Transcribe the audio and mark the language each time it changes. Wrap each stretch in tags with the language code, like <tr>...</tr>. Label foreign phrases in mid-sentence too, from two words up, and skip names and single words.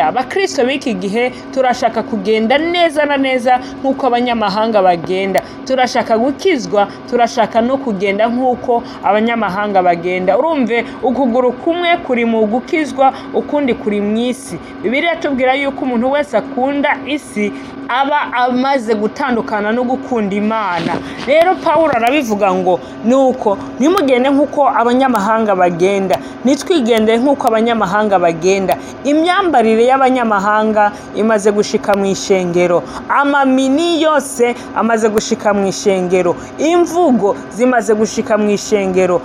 <rn>Abakristo b'iki gihe turashaka kugenda neza na neza nk'uko abanyamahanga bagenda. Turashaka gukizwa, turashaka no kugenda nk'uko abanyamahanga bagenda. Urumve, ukuguru kumwe kuri mu gukizwa, ukundi kuri mu isi. Bibiliya tubwira yuko umuntu wese akunda isi aba amaze gutandukana no gukunda Imana. Rero Pawulo arabivuga ngo nuko ntimugende nk'uko abanyamahanga bagenda, nitwigendere nk'uko abanyamahanga bagenda. Imyambarire y'abanyamahanga imaze gushika mu ishengero, amamini yose amaze gushika mu ishengero, imvugo zimaze gushika mu ishengero.</rn>